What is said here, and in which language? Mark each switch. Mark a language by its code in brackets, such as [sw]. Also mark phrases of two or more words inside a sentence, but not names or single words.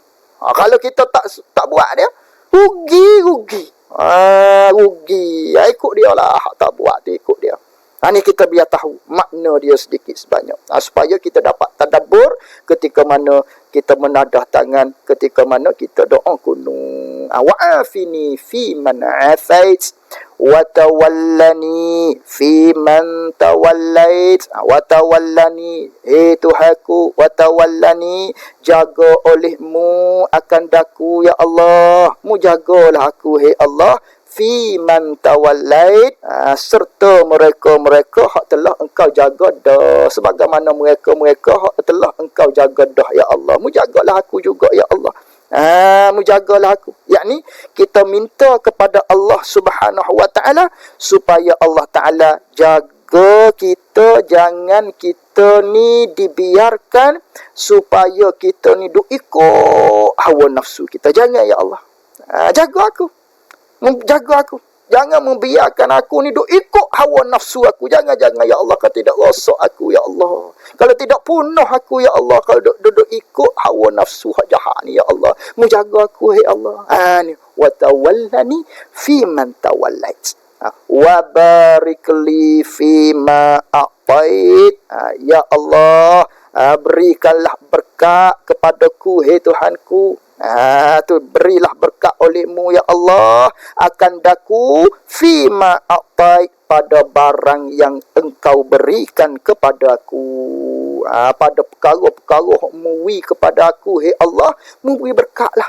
[ms] Kalau kita tak buat dia, rugi. Rugi. Ikut dia lah. Tak buat tu ikut dia. Ini kita biar tahu makna dia sedikit sebanyak. Supaya kita dapat tadabbur ketika mana kita menadah tangan, ketika mana kita doa kunut. [ar] وعافني فيمن عافيت. وتولني فيمن توليت. وتولني, Tuhanku, وتولني, [ms] jaga olehmu akan daku ya Allah. Mu jagalah aku Allah, [ar] فيمن توليت, [ms] serta mereka-mereka hak telah engkau jaga dah, sebagaimana mereka-mereka hak telah engkau jaga dah ya Allah. Mu jagalah aku juga ya Allah. Mu jagalah aku. Yakni kita minta kepada Allah [ar] سبحانه وتعالى [ms] supaya Allah taala jaga kita, jangan kita ni dibiarkan supaya kita ni duk ikut hawa nafsu kita. Jangan ya Allah. Jaga aku. Jaga aku. Jangan membiarkan aku ni duk ikut hawa nafsu aku. Jangan-jangan ya Allah, kalau tidak rosak aku ya Allah. Kalau tidak punah aku ya Allah, kalau duk ikut hawa nafsu hak jahat ni ya Allah. Menjaga aku ya Allah. [ar] Ni وتولني فيمن توليت. وبارك لي فيما أعطيت. يا الله, [ms] berikanlah berkat kepadaku, hai Tuhanku. Tu berilah berkat olehmu ya Allah akan daku [ar] فيما أعطي, [ms] pada barang yang engkau berikan kepadaku. Pada perkara-perkara muwi kepada aku, hai Allah, mu beri berkatlah.